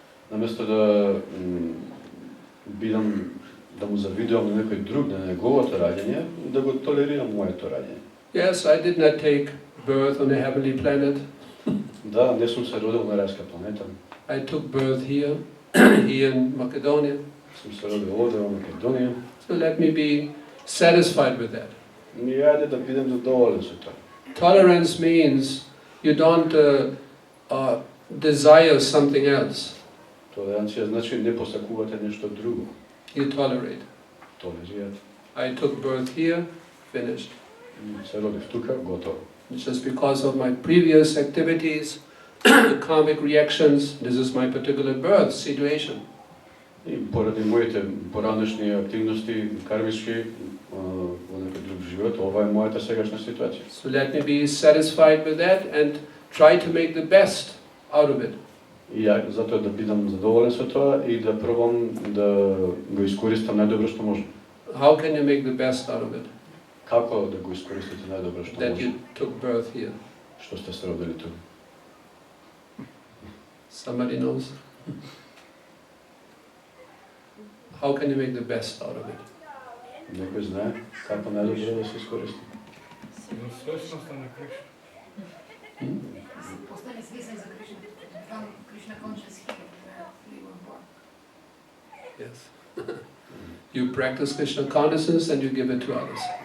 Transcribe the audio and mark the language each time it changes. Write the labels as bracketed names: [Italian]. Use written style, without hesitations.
[Macedonian] Наместо да бидам, да му завидувам на некој друг, на неговото раѓање, да го толерирам моето раѓање. [English] Yes, I did not take birth on a heavenly planet. [Macedonian] Да, не сум се родил на рајска планета. [English] I took birth here, here in Macedonia. [Macedonian] Сум се родил овде во Македонија. [English] So let me be satisfied with that. [Macedonian] И ајде да бидем задоволен со тоа. [English] Tolerance means you don't desire something else. [Macedonian] Толеранција значи не посакувате нешто друго. [English] You tolerate. [Macedonian] Толерирате. [English] I took birth here, finished. [Macedonian] Се родив тука, готово. [English] Just because of my previous activities, karmic reactions, this is my particular birth situation. [Macedonian] И поради моите поранешни активности, кармички, во некој друг живот, ова е мојата сегашна ситуација. [English] So let me be satisfied with that and try to make the best out of it. [Macedonian] И ја затоа да бидам задоволен со тоа и да пробам да го искористам најдобро што можам. [English] How can you make the best out of it? [Macedonian] Како да го искористите најдобро што [English] That you [Macedonian] можам? [English] took birth here. [Macedonian] Што сте се родили тука? [English] Somebody knows? How can you make the best out of it? [Macedonian] Некој знае како најдобро да се искористи? Свесноста на Кришна. [English] the Krishna, from Krishna conscious here, where we were born. Yes. You practice Krishna consciousness and you give it to others.